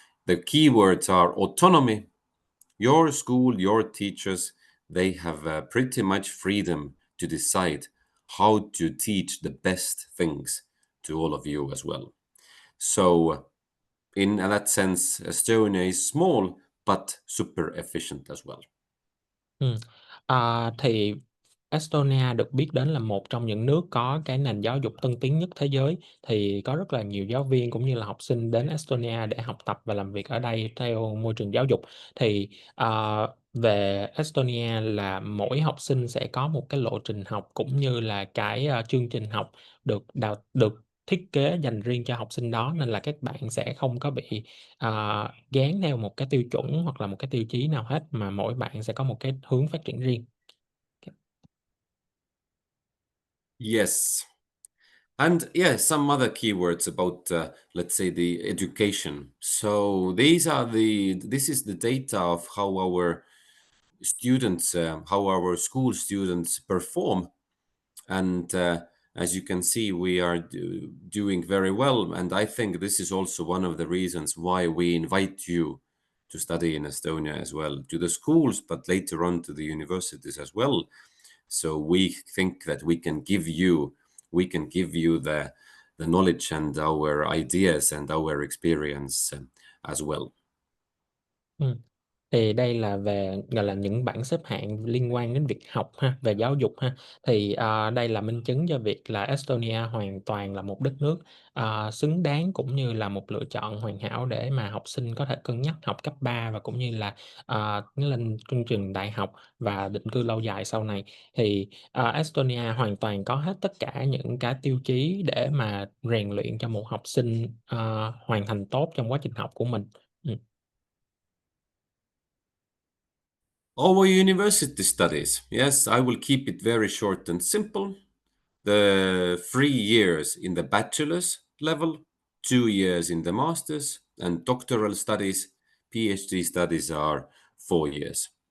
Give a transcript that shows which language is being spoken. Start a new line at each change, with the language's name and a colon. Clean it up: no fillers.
English: The keywords are autonomy. Your school, your teachers, they have pretty much freedom to decide how to teach the best things to all of you as well. So in that sense, Estonia is small but super efficient as well.
Vietnamese: Thì Estonia được biết đến là một trong những nước có cái nền giáo dục tân tiến nhất thế giới. Thì có rất là nhiều giáo viên cũng như là học sinh đến Estonia để học tập và làm việc ở đây theo môi trường giáo dục. Thì về Estonia là mỗi học sinh sẽ có một cái lộ trình học cũng như là cái chương trình học được thiết kế dành riêng cho học sinh đó, nên là các bạn sẽ không có bị gán theo một cái tiêu chuẩn hoặc là một cái tiêu chí nào hết, mà mỗi bạn sẽ có một cái hướng phát triển riêng.
English: Yes. And yeah, some other keywords about, let's say, the education. So this is the data of how our students, how our school students perform. And as you can see, we are doing very well. And I think this is also one of the reasons why we invite you to study in Estonia as well, to the schools, but later on to the universities as well. So we think that we can give you the knowledge and our ideas and our experience as well.
Vietnamese: Ừ. Thì đây là về gọi là những bảng xếp hạng liên quan đến việc học ha, về giáo dục ha. Thì đây là minh chứng cho việc là Estonia hoàn toàn là một đất nước xứng đáng cũng như là một lựa chọn hoàn hảo để mà học sinh có thể cân nhắc học cấp 3 và cũng như là lên chương trình đại học và định cư lâu dài sau này. Thì Estonia hoàn toàn có hết tất cả những cái tiêu chí để mà rèn luyện cho một học sinh hoàn thành tốt trong quá trình học của mình. Ừ.
English: Our university studies, yes, I will keep it very short and simple. The 3 years in the bachelor's level, 2 years in the master's, and doctoral studies, PhD studies are 4 years.